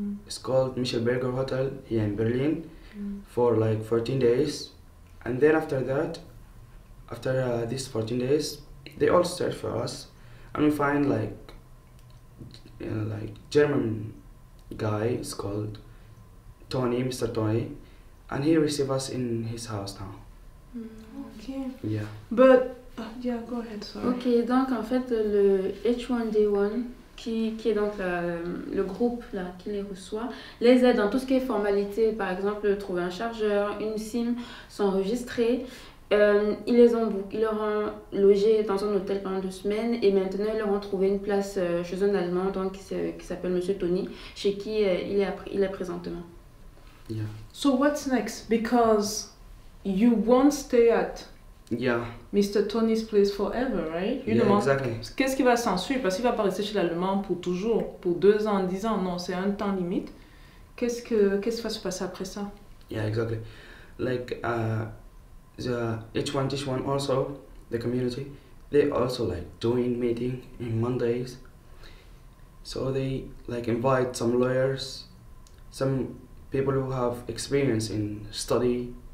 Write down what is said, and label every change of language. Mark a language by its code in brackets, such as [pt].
[en] It's called Michelberger Hotel here in Berlin for like 14 days, and then after that, after these 14 days, they all search for us, and we find like German guy. It's called Tony, Mr. Tony, and he receives us in his house now. Okay. Yeah. But yeah, go ahead. Sorry. [fr] Ok, donc en fait le H1D1 qui est donc le groupe là qui les reçoit, les aide dans tout ce qui est formalité, par exemple trouver un chargeur, une SIM, s'enregistrer. Ils leur ont logé dans un hôtel pendant 2 semaines, et maintenant ils leur ont trouvé une place chez un Allemand donc, qui s'appelle Monsieur Tony, chez qui il est présentement. [en] Yeah. So what's next? Because you won't stay at Mr. Tony's place forever, right? Exactly. [fr] Qu'est-ce qui va s'ensuivre? Parce qu'il va pas rester chez l'Allemand pour toujours, pour 2 ans, 10 ans. Non, c'est un temps limite. Qu'est-ce qui va se passer après ça? [en] Yeah, exactly. Like the H1 also, the community, they also like doing meeting in Mondays. So they like invite some lawyers, some people who have experience in study.